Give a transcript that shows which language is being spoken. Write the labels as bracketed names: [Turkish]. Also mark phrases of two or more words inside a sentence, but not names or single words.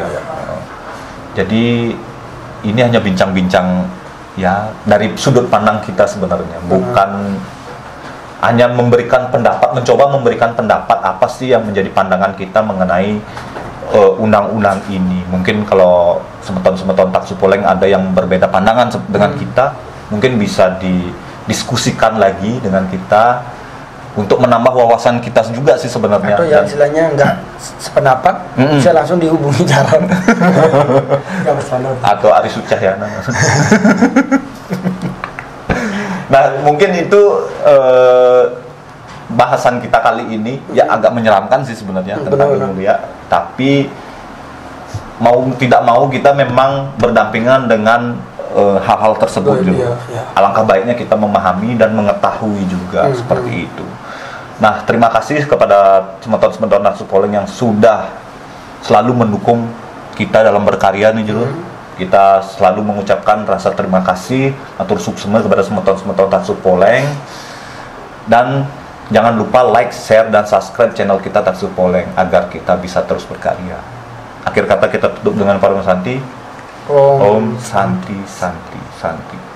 [Indonesian] Jadi ini hanya bincang-bincang ya dari sudut pandang kita sebenarnya, bukan hanya mencoba memberikan pendapat apa sih yang menjadi pandangan kita mengenai undang-undang ini. Mungkin kalau semeton-semeton Taksupoleng ada yang berbeda pandangan dengan kita, mungkin bisa didiskusikan lagi dengan kita untuk menambah wawasan kita juga sih sebenarnya. Atau yang istilahnya enggak sependapat, bisa langsung dihubungi Jaron. Atau Aris Sucahyana. Nah, mungkin itu bahasan kita kali ini ya agak menyeramkan sih sebenarnya tentang ilmu liak. Tapi mau tidak mau kita memang berdampingan dengan hal-hal tersebut juga. Alangkah baiknya kita memahami dan mengetahui juga seperti itu. Nah, terima kasih kepada semeton-semeton Taksupoleng yang sudah selalu mendukung kita dalam berkarya nih Jero. Kita selalu mengucapkan rasa terima kasih [Balinese] atur suksema [Indonesian] kepada semeton-semeton Taksupoleng. Dan jangan lupa [English] like, share, [Indonesian] dan [English] subscribe channel [Indonesian] kita Taksupoleng agar kita bisa terus berkarya. Akhir kata kita tutup dengan Parum Santi. [Sanskrit] Om Santi Santi Santi.